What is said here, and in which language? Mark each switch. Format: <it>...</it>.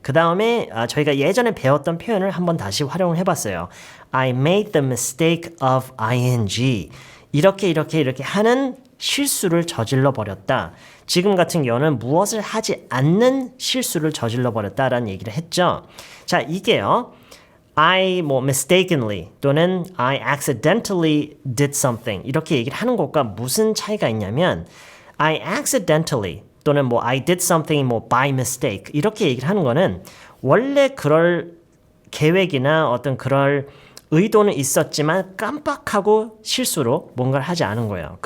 <ko>그 다음에 저희가 예전에 배웠던 표현을 한번 다시 활용을 해봤어요.</ko> <en>I made the mistake of ing.</en> <ko>이렇게 하는 실수를 저질러 버렸다. 지금 같은 경우는 무엇을 하지 않는 실수를 저질러 버렸다라는 얘기를 했죠. 자, 이게요. I mistakenly 또는 I accidentally did something 이렇게 얘기를 하는 것과 무슨 차이가 있냐면 I accidentally 또는 I did something by mistake 이렇게 얘기를 하는 거는 원래 그럴 계획이나 어떤 그럴 의도는 있었지만 깜빡하고 실수로 뭔가를 하지 않은 거예요.</ko>